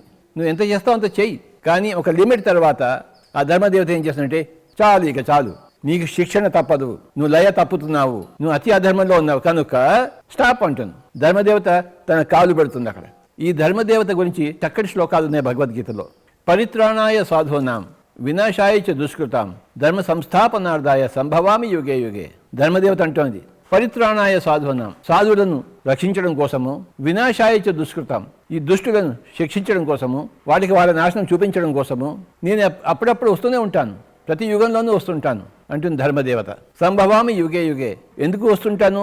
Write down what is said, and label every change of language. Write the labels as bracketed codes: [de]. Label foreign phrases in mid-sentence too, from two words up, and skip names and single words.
[te] నువ్వు ఎంత చేస్తావు అంత చెయ్యి, కానీ ఒక లిమిట్ తర్వాత ఆ ధర్మదేవత ఏం చేస్తుందంటే చాలు, ఇక చాలు, నీకు శిక్షణ తప్పదు, నువ్వు లయ తప్పుతున్నావు, నువ్వు అతి అధర్మంలో ఉన్నావు కనుక స్టాప్ అంటుంది. ధర్మదేవత తన కాలు పెడుతుంది అక్కడ. ఈ ధర్మదేవత గురించి చక్కటి శ్లోకాలు ఉన్నాయి భగవద్గీతలో. [sa] పరిత్రాణాయ సాధూనాం వినాశాయ చ దుష్కృతాం ధర్మ సంస్థాపనార్థాయ సంభవామి యుగే యుగే. [te] ధర్మదేవత అంటోంది [sa] పరిత్రాణాయ సాధూనాం, [te] సాధువులను రక్షించడం కోసము, [sa] వినాశాయ చ దుష్కృతాం, [te] ఈ దుష్టులను శిక్షించడం కోసము, వాటికి వాళ్ళ నాశనం చూపించడం కోసము నేను అప్పుడప్పుడు వస్తూనే ఉంటాను, ప్రతి యుగంలోనూ వస్తుంటాను అంటుంది ధర్మదేవత. [sa] సంభవామి యుగే యుగే. [te] ఎందుకు వస్తుంటాను?